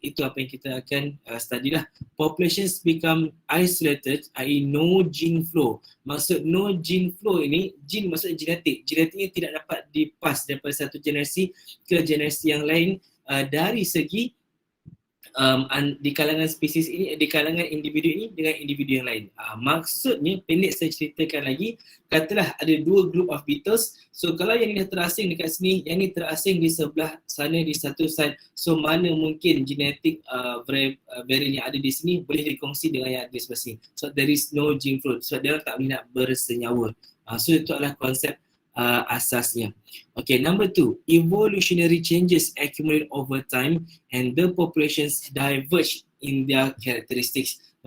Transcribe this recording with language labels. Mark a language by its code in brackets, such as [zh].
[ms] Itu apa yang kita akan study lah. [en] Populations become isolated, i.e. no gene flow. [ms] Maksud no gene flow ini, gene maksud genetik. Genetiknya tidak dapat dipas daripada satu generasi ke generasi yang lain dari segi di kalangan spesies ini, di kalangan individu ini dengan individu yang lain. Maksudnya, pendek saya ceritakan lagi, katalah ada dua [en] group of beetles. [ms] So kalau yang ni dah terasing dekat sini, yang ni terasing di sebelah sana di satu side. So mana mungkin genetik variant yang ada di sini boleh dikongsi dengan yang ada di sebelah sini. [en] So there is no gene flow. [ms] So dia tak boleh nak bersenyawa. So itu adalah konsep asasnya. [en] Okay, number 2, evolutionary changes accumulate over time and the populations diverge in their characteristics.